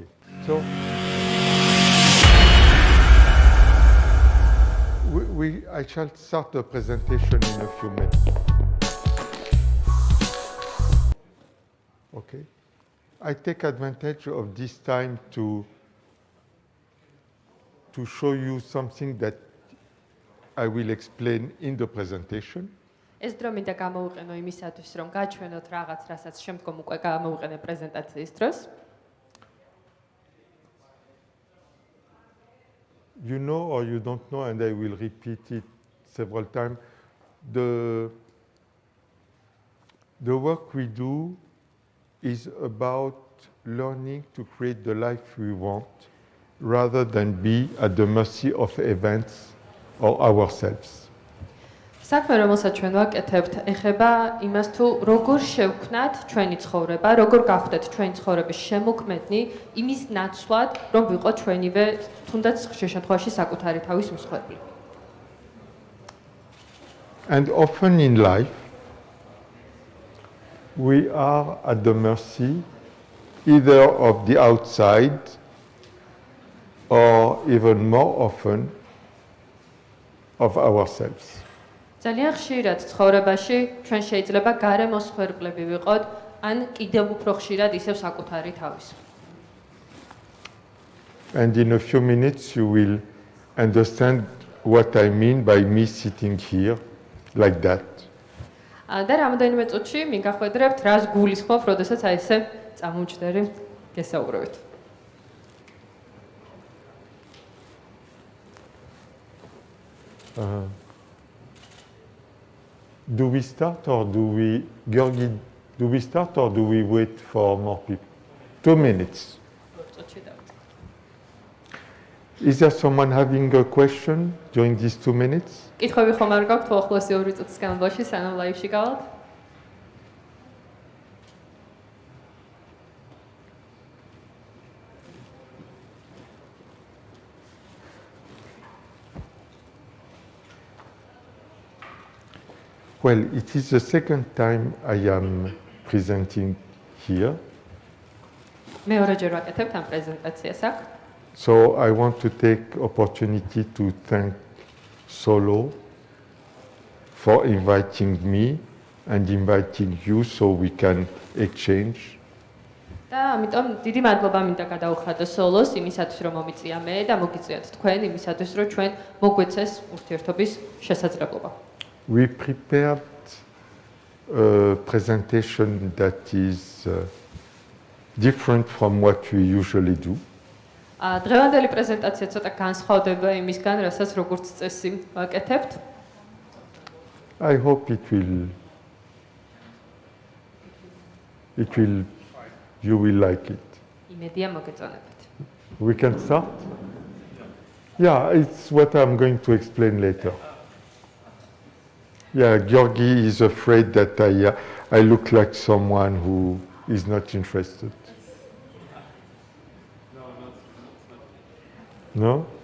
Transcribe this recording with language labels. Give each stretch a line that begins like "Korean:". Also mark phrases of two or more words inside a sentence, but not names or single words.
English: So I shall start the presentation in a few minutes. Okay. I take advantage of this time to show you something that I will explain in the presentation.
Georgian: ეს დრო მინდა გამოვიყენო იმისათვის, რომ გაჩვენოთ რაღაც, რასაც შემდგომ უკვე გამოვიყენე პრეზენტაციის დროს.
English: You know or you don't know, and I will repeat it several times, the work we do is about learning to create the life we want rather than be at the mercy of events or ourselves.
Georgian: საქმე, რომელსაც ჩვენ ვაკეთებთ, ეხება იმას თუ როგორ შევქმნათ ჩვენი ცხოვრება, როგორ გავხდეთ ჩვენი ცხოვრების შემოქმედნი, იმის ნაცვლად, რომ ვიყოთ ჩვენივე, თუნდაც ხშირ შემთხვევაში საკუთარი თავის მსხვერპლი.
English: And often in life, we are at the mercy either of the outside or even more often of ourselves.
Georgian: ძალიან ხშირად ცხოვრებაში ჩვენ შეიძლება გარემოს მსხვერპლები ვიყოთ, ან კიდევ უფრო ხშირად ისევ საკუთარი თავის.
English: And in a few minutes you will understand what I mean by me sitting here like that.
Georgian: და რამოდენიმე წუთში მიგახვედრებთ, რას გულისხმობ, როდესაც აი ესე წამომჯდერი გესაუბრებით.
English: Do we start or do we, Georgi, do we start or do we wait for more people? 2 minutes. Is there someone having a question during these 2 minutes?
Georgian: კითხვები ხომ არ გაქვთ უახლოესი 2 წუთის განმავლობაში, სანამ ლაივში გავალთ?
English: Well, it is the second time I am presenting here.
Georgian: მეორეჯერ ვაკეთებთ ამ პრეზენტაციას აქ.
English: So I want to take opportunity to thank Solo for inviting me and inviting you so we can exchange.
Georgian: და ამიტომ დიდი მადლობა მინდა გადაუხადო სოლოს იმისათვის, რომ მომიწია მე და მოგიწიათ თქვენ იმისათვის, რომ ჩვენ მოგვეცეს ურთიერთობის შესაძლებლობა.
English: We prepared a presentation that is different from what we usually do.
Georgian: დღევანდელი პრეზენტაცია ცოტა განსხვავდება იმისგან, რასაც როგორც წესი ვაკეთებთ.
English: I hope you will like it.
Georgian: იმედია მოგეწონებათ.
English: We can start? Yeah, it's what I'm going to explain later. Yeah, Georgi is afraid that I look like someone who is not interested. No?